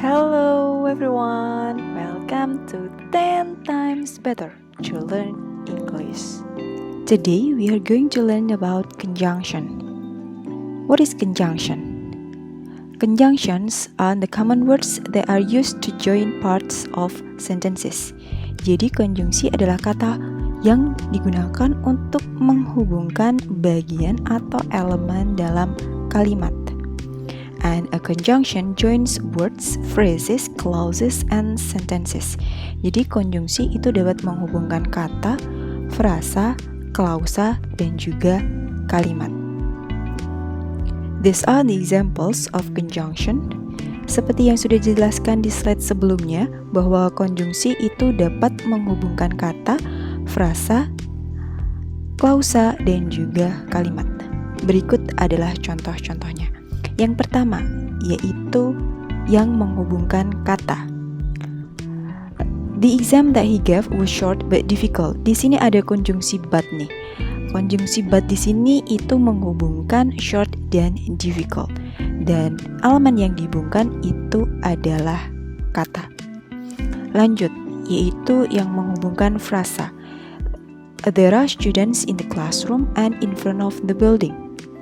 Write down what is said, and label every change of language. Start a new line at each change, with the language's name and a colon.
English: Hello everyone, welcome to 10 times better to learn English. Today we are going to learn about conjunction. What is conjunction? Conjunctions are the common words that are used to join parts of sentences.
Indonesian: Jadi konjungsi adalah kata yang digunakan untuk menghubungkan bagian atau elemen dalam kalimat.
English: And a conjunction joins words, phrases, clauses, and sentences.
Indonesian: Jadi konjungsi itu dapat menghubungkan kata, frasa, klausa, dan juga kalimat.
English: These are the examples of conjunction.
Indonesian: Seperti yang sudah dijelaskan di slide sebelumnya, bahwa konjungsi itu dapat menghubungkan kata, frasa, klausa, dan juga kalimat. Berikut adalah contoh-contohnya. Yang pertama, yaitu yang menghubungkan kata.
English: The exam that he gave was short but difficult.
Indonesian: Di sini ada konjungsi but nih. Konjungsi but di sini itu menghubungkan short dan difficult. Dan elemen yang dihubungkan itu adalah kata. Lanjut, yaitu yang menghubungkan frasa.
English: There are students in the classroom and in front of the building.